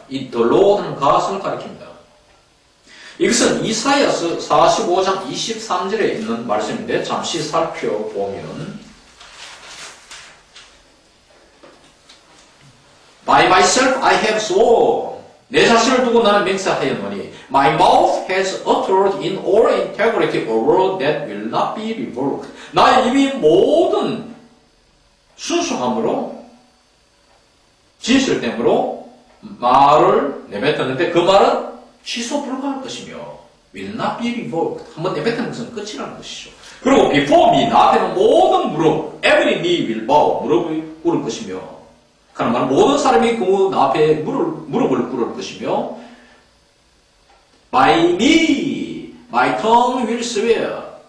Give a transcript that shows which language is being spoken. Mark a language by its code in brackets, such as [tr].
[ko] 이 the Lord는 가슴을 가리킵니다. 이것은 이사야서 45장 23절에 있는 말씀인데 잠시 살펴보면 [en] By myself I have sworn. [ko] 내 자신을 두고 나는 맹세하였노니 [en] My mouth has uttered in all integrity a word that will not be revoked. [ko] 나의 입이 모든 순수함으로 진실됨으로 말을 내뱉었는데 그 말은 취소 불가할 것이며 [en] will not be revoked. [ko] 한번 내뱉은 것은 끝이라는 것이죠. 그리고 before me, 나 앞에는 모든 무릎, [en] every knee will bow, [ko] 무릎을 꿇을 것이며 하는 말은 모든 사람이 그 나 앞에 무릎을 꿇을 것이며 [en] by me, my tongue will swear.